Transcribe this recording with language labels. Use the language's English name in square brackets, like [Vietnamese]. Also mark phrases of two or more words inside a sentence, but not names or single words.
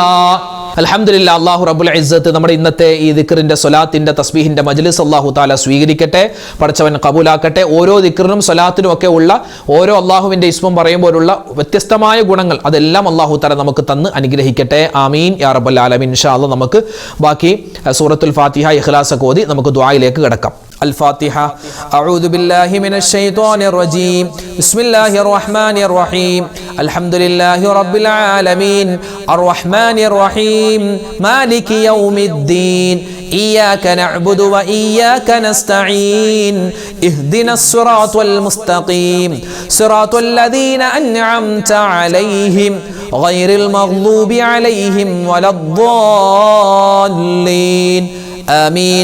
[Malayalam] അൽഹംദുലില്ലാ, [Arabic] الله رب العزة [Malayalam] നമ്മുടെ ഇന്നത്തെ ഈ ദിക്റിന്റെ സ്വലാത്തിന്റെ തസ്ബീഹിന്റെ മജ്ലിസ് [Arabic] الله تعالى [Malayalam] സ്വീകരിക്കട്ടെ, പടച്ചവൻ കബൂലാക്കട്ടെ. ഓരോ ദിക്റിനും സ്വലാത്തിനും ഒക്കെ ഉള്ള ഓരോ അല്ലാഹുവിന്റെ ഇസ്മും പറയുമ്പോഴുള്ള വ്യത്യസ്തമായ ഗുണങ്ങൾ അതെല്ലാം [Arabic] الله تعالى [Malayalam] നമുക്ക് തന്ന് അനുഗ്രഹിക്കട്ടെ. [Arabic] آمين يا رب العالمين. إن شاء الله [Malayalam] നമുക്ക് ബാക്കി സൂറത്തുൽ ഫാത്തിഹ ഇഖ്ലാസ് ഒക്കെ ഓതി നമുക്ക് ദുആയിലേക്ക് കടക്കാം. [Arabic] الفاتحة. أعوذ بالله من الشيطان الرجيم. بسم الله الرحمن الرحيم. الحمد لله رب العالمين الرحمن الرحيم مالك يوم الدين إياك نعبد وإياك نستعين اهدنا الصراط المستقيم صراط الذين أنعمت عليهم غير المغضوب عليهم ولا الضالين آمين.